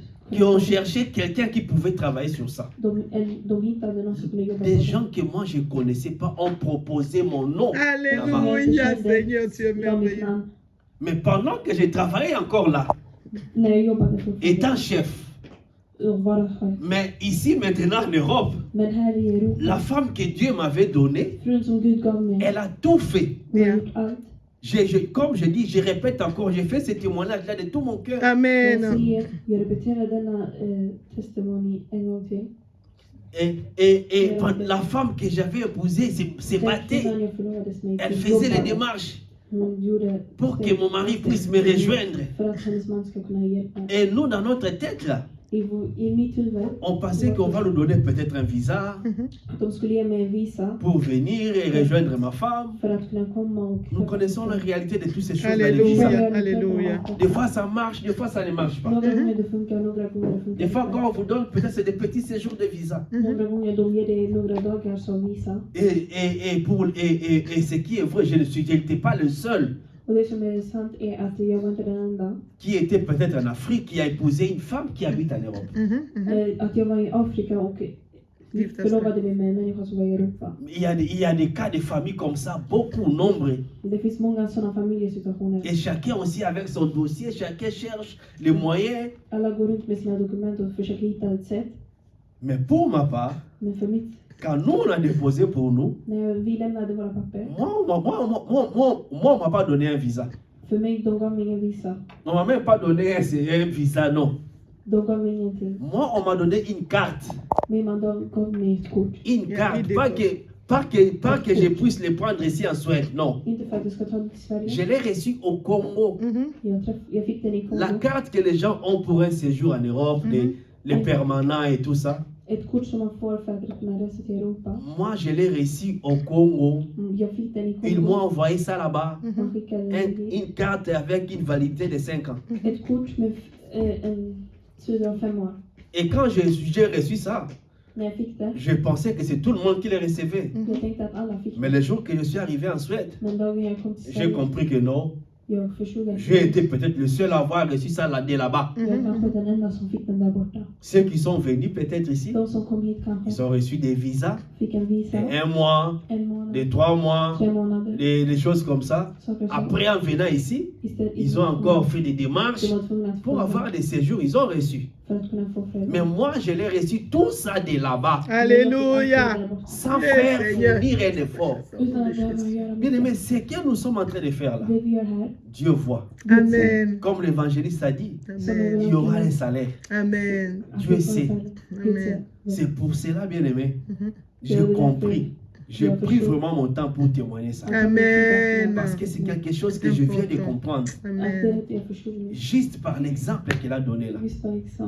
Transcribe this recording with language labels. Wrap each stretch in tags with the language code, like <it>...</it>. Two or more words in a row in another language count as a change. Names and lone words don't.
<fr>qui ont cherché quelqu'un qui pouvait travailler sur ça.</fr> <sv>De hittade någon som kunde jobba</sv> <fr>Des</fr> <sv>på</sv> <fr>gens que moi je ne connaissais pas ont proposé mon nom. Alléluia, Seigneur, tu es</fr> <sv>det. Det var mitt</sv> <fr>merveilleux.</fr> <sv>namn.</sv> <fr>Mais pendant que je travaillais encore là,</fr> <sv>När jag jobbade fortfarande.</sv> <fr>étant chef,</fr> <sv>Och vara chef.</sv> <fr>mais ici maintenant en Europe,</fr> <sv>Men här i Europa,</sv> <fr>la femme que Dieu m'avait donnée,</fr> <sv>frun som Gud gav mig,</sv> <fr>elle a tout fait.</fr> <sv>hon har Ja. gjort allt.</sv> <fr>Comme je dis, je répète encore, j'ai fait ce témoignage-là de tout mon cœur.</fr> <sv>Jag Amen. säger, jag repeterar denna testimoni en gång till.</sv> <fr>Et la femme que j'avais épousée s'est</fr> <sv>Den</sv> <fr>battue.</fr> <sv>kvinnan jag förlovades med,</sv> <fr>Elle faisait les</fr> <sv>jobbade.</sv> <fr>démarches</fr> <sv>Hon gjorde</sv> <fr>pour que mon mari puisse me rejoindre.</fr> <sv>för att hennes man ska kunna hjälpa.</sv> <fr>Et nous, dans notre tête, là,</fr> <sv>I mitt huvud,</sv> <fr>on pensait qu'on va nous donner peut-être un visa</fr> <sv>att de skulle ge mig en visa</sv> <fr>pour venir et rejoindre ma femme.</fr> <sv>för att kunna komma och...</sv> <fr>Nous connaissons la réalité de toutes ces choses dans les Alléluia. visas. Alléluia. Des fois ça marche, des fois ça ne marche pas.</fr> <sv>Några gånger det funkar, några gånger det funkar</sv> <fr>Des fois,</fr> <sv>inte.</sv> <fr>quand on vous donne, peut-être c'est des petits séjours de visa.</fr> <sv>Några gånger de ger dig några dagar som visa.</sv> <fr>Et ce qui est vrai, je n'étais pas le seul</fr> <sv>Och det som är sant är att jag var inte den enda.</sv> <fr>qui était peut-être en Afrique, qui a épousé une femme qui habite en Europe.</fr> <sv>Att jag var i Afrika och Gifta förlovade mig med en människa som var i Europa.</sv> <fr>Il y a des cas de familles comme ça, beaucoup, nombreux.</fr> <sv>Det finns många sådana familjesituationer.</sv> <fr>Et chacun aussi avec son dossier, chacun cherche les moyens.</fr> <sv>Alla går runt med sina dokument och försöker hitta ett sätt.</sv> <fr>Mais pour ma part,</fr> <sv>Men för mitt,</sv> <fr>quand nous on a déposé pour nous,</fr> <sv>när vi lämnade våra papper,</sv> <fr>moi on m'a pas donné un visa.</fr> <sv>för mig, de gav mig ingen visa.</sv> <fr>On m'a même pas donné un visa, non.</fr> <sv>De gav mig ingenting.</sv> <fr>Moi, on m'a donné une carte.</fr> <sv>Min man gav mig ett kort.</sv> <fr>Une Il y a carte. des Pas que je puisse les prendre ici en Suède. Non.</fr> <sv>Inte för att jag ska ta det till</sv> <fr>Je</fr> <sv>Sverige.</sv> <fr>l'ai reçu au Congo.</fr> <sv>Jag fick den i Kongo.</sv> <fr>La carte que les gens ont pour un séjour en Europe, les permanents et tout ça.</fr> <sv>Ett kort som man får för att kunna resa till Europa.</sv> <fr>Moi, je l'ai reçu au Congo.</fr> <sv>Jag fick den i</sv> <fr>Ils m'ont</fr> <sv>Kongo.</sv> <fr>envoyé ça là-bas.</fr> <sv>Man skickade den dit.</sv> <fr>Une carte avec une validité de 5 ans.</fr> <sv>Ett kort med en tid av 5 år.</sv> <fr>Et quand j'ai reçu ça,</fr> <sv>När jag fick det,</sv> <fr>je pensais que c'est tout le monde qui le recevait.</fr> <sv>jag tänkte att alla fick</sv> <fr>Mais</fr> <sv>det.</sv> <fr>le jour que je suis arrivé en Suède,</fr> <sv>Men dagen jag kom till</sv> <fr>j'ai</fr> <sv>Sverige</sv> <fr>compris que non.</fr> <sv>Jag förstod att</sv> <fr>J'ai été peut-être le seul à avoir reçu ça l'année là-bas.</fr> <sv>jag är kanske den enda som fick den där borta.</sv> <fr>Ceux qui sont venus peut-être ici,</fr> <sv>De som kom hit</sv> <fr>ils</fr> <sv>kanske</sv> <fr>ont reçu des visas</fr> <sv>fick en</sv> <fr>de</fr> <sv>visa,</sv> <fr>1 mois,</fr> <sv>en månad,</sv> <fr>de 3 mois,</fr> <sv>3 månader.</sv> <fr>des choses comme ça.</fr> <sv>Saker som</sv> <fr>Après, en venant ici,</fr> <sv>istället</sv> <fr>ils ont encore fait des démarches</fr> <sv>de var tvungna att</sv> <fr>pour</fr> <sv>få</sv> <fr>avoir des séjours. Ils ont reçu.</fr> <sv>för att kunna få föräldrar.</sv> <fr>Mais moi, je l'ai reçu tout ça de là-bas, Alléluia. sans</fr> <en>Yes,</en> <fr>faire Seigneur. fournir un effort.</fr> <sv>Utan att behöva göra</sv> <fr>Bien aimé,</fr> <sv>mycket.</sv> <fr>ce que nous sommes en train de faire là,</fr> <sv>Det vi gör här,</sv> <fr>Dieu voit. Amen. Comme l'évangéliste a dit, Amen. il y aura un salaire. Amen.</fr> <sv>att</sv> <fr>Dieu</fr> <sv>vi får</sv> <fr>sait.</fr> <sv>färdigt. Gud Amen. ser.</sv> <fr>C'est pour cela, bien aimé, Mhm. j'ai compris. J'ai pris vraiment mon temps pour témoigner ça. Amen. Parce que c'est quelque chose que je viens de comprendre.</fr> <sv>Att det är Amen. att jag förstod nu.</sv> <fr>Juste par l'exemple qu'il a donné là.</fr> <sv>Visst var liksom</sv>